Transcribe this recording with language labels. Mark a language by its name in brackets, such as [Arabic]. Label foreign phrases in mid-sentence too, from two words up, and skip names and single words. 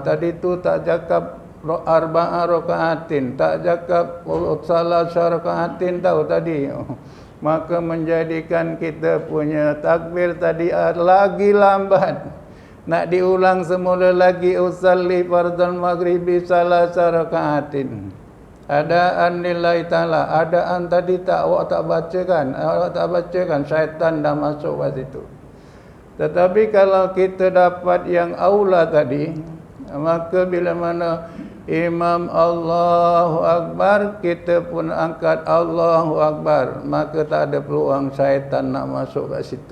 [Malay] Tadi tu tak cakap [Arabic] أربع ركعات, [Malay] tak cakap [Arabic] ثلاث ركعات [Malay] tahu tadi. Maka menjadikan kita punya takbir tadi lagi lambat. Nak diulang semula lagi [Arabic] أصلي فرض المغرب ثلاث ركعات. أداء لله تعالى. [Malay] Adaan tadi awak tak bacakan, syaitan dah masuk kat situ. Tetapi kalau kita dapat yang aula tadi, maka bila mana Imam [Arabic] الله أكبر, [Malay] kita pun angkat [Arabic] الله أكبر, [Malay] maka tak ada peluang syaitan nak masuk kat situ.